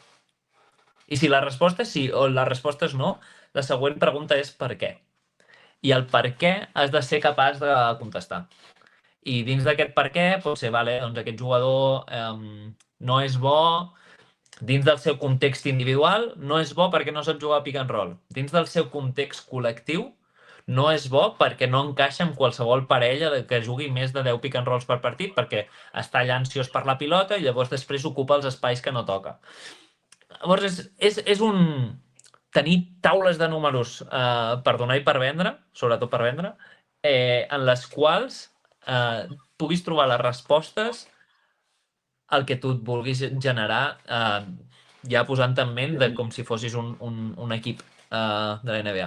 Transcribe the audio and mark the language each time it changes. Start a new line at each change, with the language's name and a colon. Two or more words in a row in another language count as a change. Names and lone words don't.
Catalan: I si la resposta és sí o la resposta és no, la següent pregunta és per què. I el per què has de ser capaç de contestar. I dins d'aquest per què pot ser, doncs aquest jugador no és bo dins del seu context individual, no és bo perquè no sap jugar a
English: pick and roll.
Catalan: Dins del seu context col·lectiu, no és bo perquè no encaixa amb qualsevol parella que jugui més de 10
English: pick and rolls
Catalan: per partit, perquè està allà ansiós per la pilota i llavors després ocupa els espais que no toca. Llavors, és un tenir taules de números per donar i per vendre, sobretot per vendre, en les quals puguis trobar les respostes al que tu et vulguis generar, ja posant en ment com si fossis un equip de la NBA.